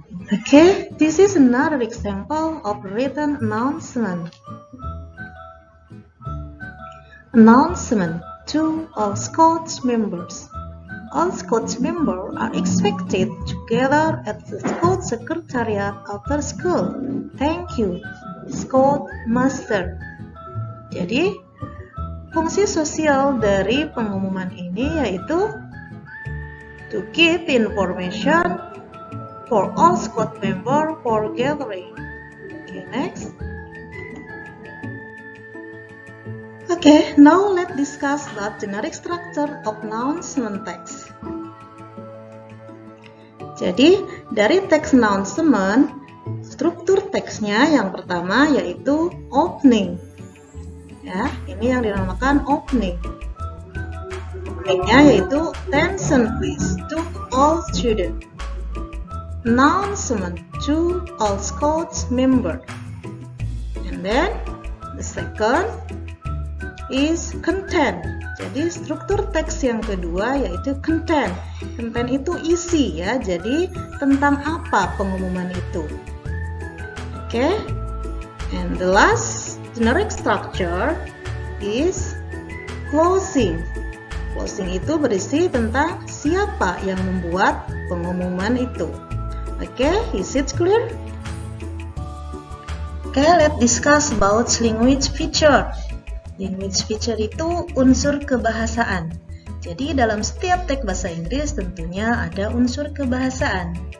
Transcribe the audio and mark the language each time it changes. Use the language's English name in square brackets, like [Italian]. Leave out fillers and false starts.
[English] Okay, this is another example of written announcement. [Indonesian] Announcement to all Scouts members. All Scouts members are expected to gather at the Scout Secretariat after school. Thank you, Scout Master. Jadi, fungsi sosial dari pengumuman ini yaitu [English] to give information for all squad member for gathering. Okay, next. Okay, now let's discuss about generic structure of announcement text. [Indonesian] Jadi, dari teks announcement, struktur teksnya yang pertama yaitu opening. Ya, ini yang dinamakan opening. Openingnya yaitu [English] attention please to all students. Announcement to all squad member. And then the second is content. [Indonesian] Jadi struktur teks yang kedua yaitu content. Content itu isi ya. Jadi tentang apa pengumuman itu. Oke. [English] And the last generic structure is closing. [Indonesian] Closing itu berisi tentang siapa yang membuat pengumuman itu. [English] Oke, is it clear? Oke, let's discuss about language feature. [Indonesian] Language feature itu unsur kebahasaan. Jadi dalam setiap teks bahasa Inggris tentunya ada unsur kebahasaan.